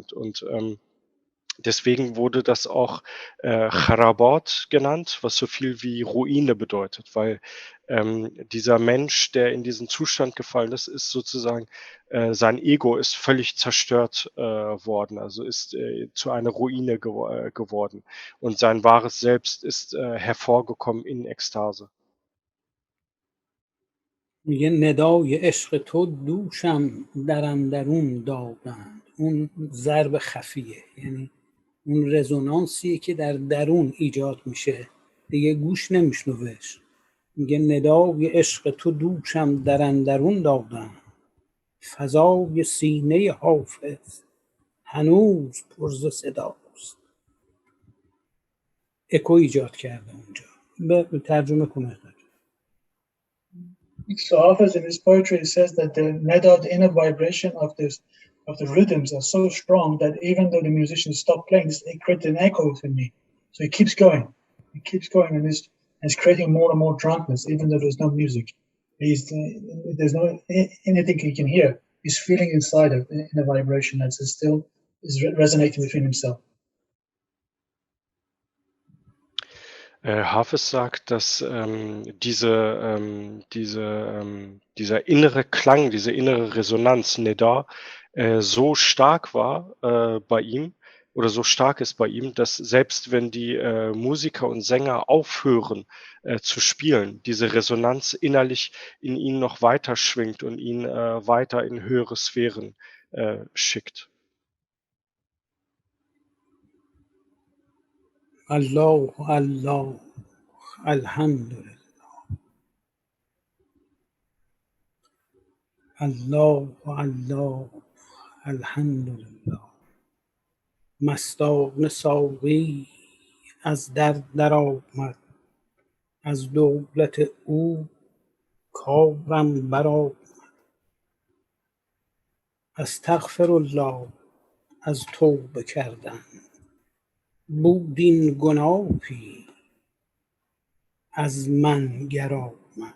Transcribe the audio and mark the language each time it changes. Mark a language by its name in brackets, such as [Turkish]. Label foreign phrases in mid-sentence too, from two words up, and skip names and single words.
[German] Und deswegen wurde das auch Kharabat genannt, was so viel wie Ruine bedeutet, weil dieser Mensch, der in diesen Zustand gefallen ist, ist sozusagen, sein Ego ist völlig zerstört worden, also ist zu einer Ruine geworden, und sein wahres Selbst ist hervorgekommen in Ekstase. [Persian] میگه ندای عشق تو دوشم در اندرون دادند. اون ضرب خفیه، یعنی اون رزونانسیه که در درون ایجاد میشه، دیگه گوش نمیشنوش. میگه ندای عشق تو دوشم در اندرون دادند، فضای سینه حافظ هنوز پر ز صداست. اکو ایجاد کرده اونجا. به ترجمه کنه. [English] So Hafiz in his poetry says that the neda, the inner vibration of the rhythms are so strong that even though the musicians stop playing, it creates an echo within me. So it keeps going. It keeps going, and it's creating more and more drunkenness, even though there's no music. There's no anything he can hear. He's feeling inside of in a vibration that still is resonating within himself. [German] Hafiz sagt, dass dieser innere Klang, diese innere Resonanz, Neda, so stark war bei ihm, oder so stark ist bei ihm, dass selbst wenn die Musiker und Sänger aufhören zu spielen, diese Resonanz innerlich in ihn noch weiter schwingt und ihn weiter in höhere Sphären schickt. [Arabic] الله الله الحمدلله الله الله الحمدلله. [Persian] مستان ساقی از در آمد، از دولت او کارم برآمد. [Arabic] استغفر الله [Persian] از توبه کردن، بود این گناهی از منگر آمد.